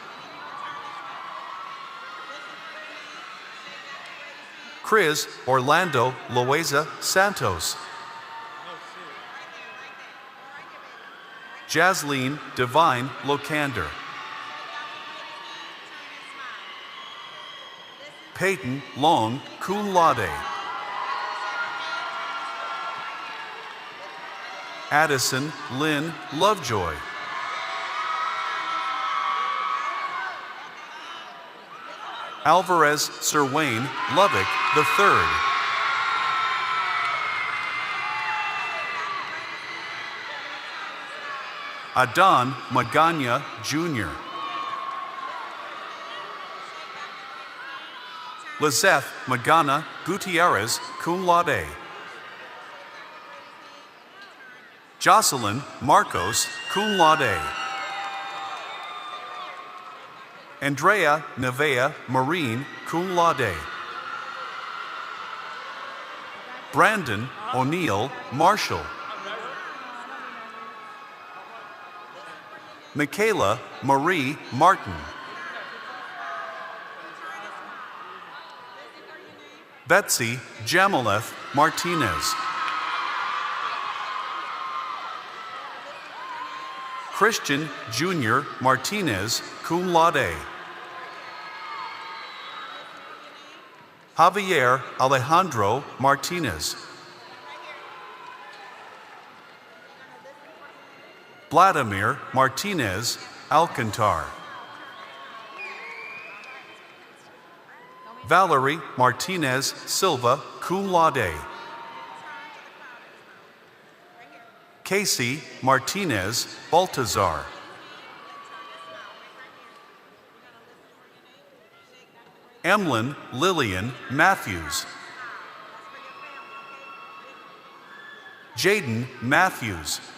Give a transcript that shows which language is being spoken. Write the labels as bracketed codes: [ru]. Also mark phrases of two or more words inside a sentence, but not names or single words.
[en] Chris Orlando Loaiza Santos. Jasleen Divine Locander. Peyton Long, [la] cum laude. [en] Addison Lynn Lovejoy. Alvarez Sir Wayne Lovick III. Adon Magana Jr. Lizeth Magana Gutierrez, [la] cum laude. [en] Jocelyn Marcos, [la] cum laude. [en] Andrea Nevea Marine, [la] cum laude. [en] Brandon O'Neill Marshall. Michaela Marie Martin. Betsy Jamaleth Martinez. Christian Jr. Martinez, [la] cum laude. [en] Javier Alejandro Martinez. Vladimir Martinez Alcantar. Valerie Martinez Silva, [la] cum laude. [en] Casey Martinez Baltazar. Emlyn Lillian Matthews. Jaden Matthews.